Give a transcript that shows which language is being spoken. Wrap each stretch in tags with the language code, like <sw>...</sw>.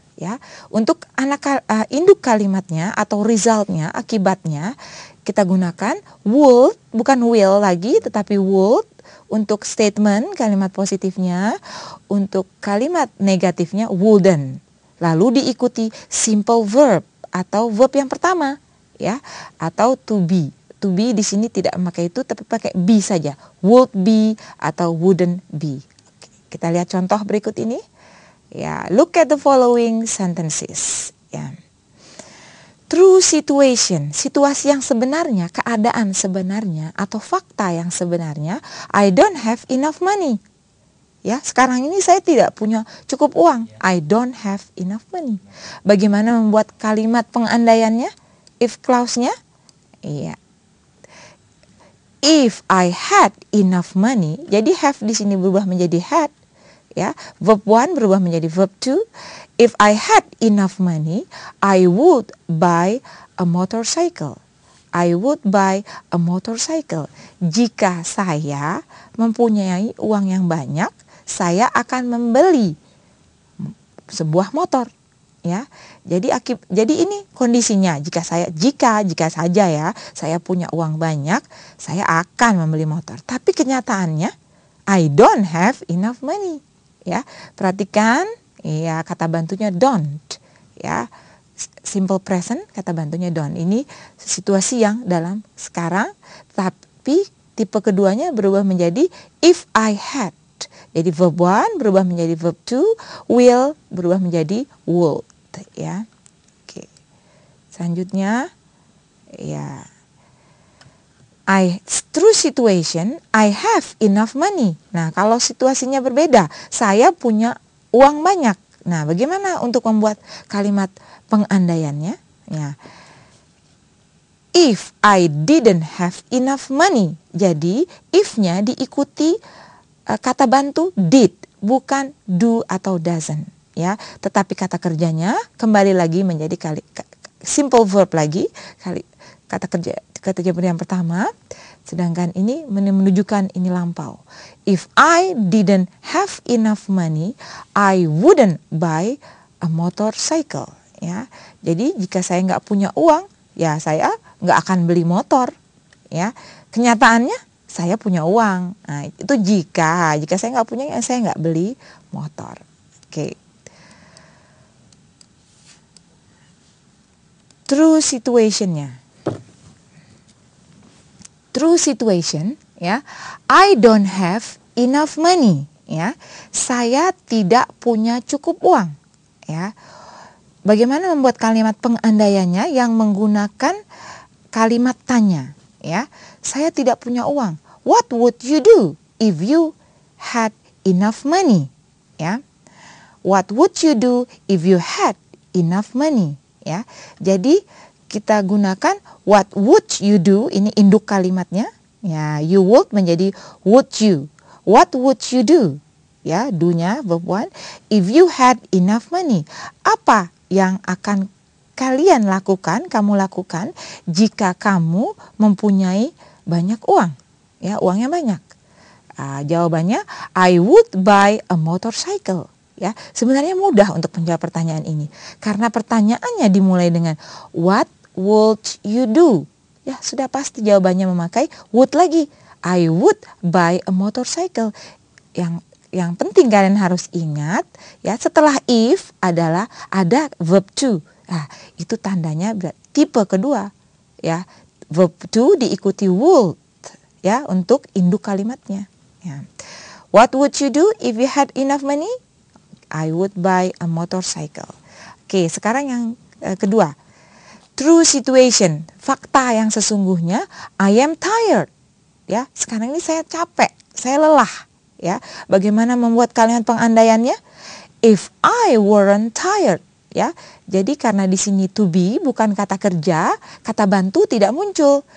<id>Ya, untuk induk kalimatnya atau resultnya, akibatnya, kita gunakan would, bukan will lagi, tetapi would. Untuk statement, kalimat positifnya, untuk kalimat negatifnya wouldn't. Lalu diikuti simple verb atau verb yang pertama, ya, atau to be. To be di sini tidak memakai itu, tapi pakai be saja. Would be atau wouldn't be. Oke, kita lihat contoh berikut ini.</id> <en>Ya, look at the following sentences.</en> <id>Ya. True situation, situasi yang sebenarnya, keadaan sebenarnya atau fakta yang sebenarnya,</id> <en>I don't have enough money.</en> <id>Ya, sekarang ini saya tidak punya cukup uang.</id> <en>I don't have enough money.</en> <id>Bagaimana membuat kalimat pengandaiannya? If clause-nya? Iya.</id> <en>If I had enough money,</en> <id>jadi have di sini berubah menjadi had. ya. Verb 1 berubah menjadi verb 2.</id> <en>If I had enough money, I would buy a motorcycle. I would buy a motorcycle.</en> <id>Jika saya mempunyai uang yang banyak, saya akan membeli sebuah motor, ya. Jadi ini kondisinya. Jika saja ya, saya punya uang banyak, saya akan membeli motor. Tapi kenyataannya</id> <en>I don't have enough money,</en> <id>ya. Perhatikan, ya, kata bantunya don't, ya. Simple present, kata bantunya don't. Ini situasi yang dalam sekarang, tapi tipe keduanya berubah menjadi if I had. Jadi verb 1 berubah menjadi verb 2, will berubah menjadi would, ya. Oke. Selanjutnya, ya.</id> <en>True situation, I have enough money.</en> <id>Nah, kalau situasinya berbeda, saya punya uang banyak. Nah, bagaimana untuk membuat kalimat pengandaiannya? Ya.</id> <en>If I didn't have enough money.</en> <id>Jadi, if-nya diikuti kata bantu did, bukan do atau doesn't, ya. Tetapi kata kerjanya kembali lagi menjadi simple verb lagi, kata kerja yang pertama, sedangkan ini menunjukkan ini lampau.</id> <en>If I didn't have enough money, I wouldn't buy a motorcycle, ya.</en> <id>Jadi jika saya nggak punya uang, ya saya nggak akan beli motor, ya. Kenyataannya saya punya uang. Nah, itu jika saya nggak punya, ya saya nggak beli motor. Oke.</id> <en>True situationnya. True situation, ya. I don't have enough money, ya.</en> <id>Saya tidak punya cukup uang, ya. Bagaimana membuat kalimat pengandaiannya yang menggunakan kalimat tanya, ya. Saya tidak punya uang.</id> <en>What would you do if you had enough money? Ya. What would you do if you had enough money?</en> <id>Ya. Jadi kita gunakan</id> <en>what would you do,</en> <id>ini induk kalimatnya. Ya, you would menjadi would you.</id> <en>What would you do?</en> <id>Ya, do-nya verb 1.</id> <en>If you had enough money.</en> <id>Apa yang akan kamu lakukan jika kamu mempunyai banyak uang? Ya, uangnya banyak. Jawabannya</id> <en>I would buy a motorcycle.</en> <id>Ya, sebenarnya mudah untuk menjawab pertanyaan ini karena pertanyaannya dimulai dengan</id> <en>what would you do?</en> <id>Ya, sudah pasti jawabannya memakai would lagi.</id> <en>I would buy a motorcycle.</en> <id>Yang penting kalian harus ingat, ya, setelah if adalah ada verb to. Nah, itu tandanya tipe kedua, ya. Verb to diikuti would, ya, untuk induk kalimatnya, ya.</id> <en>What would you do if you had enough money? I would buy a motorcycle.</en> <id>Oke, sekarang yang kedua. True situation, fakta yang sesungguhnya.</id> <en>I am tired.</en> <id>Ya, sekarang ini saya capek, saya lelah. Ya, bagaimana membuat kalimat pengandaiannya?</id> <en>If I weren't tired.</en> <id>Ya, jadi karena di sini to be bukan kata kerja, kata bantu tidak muncul.</id>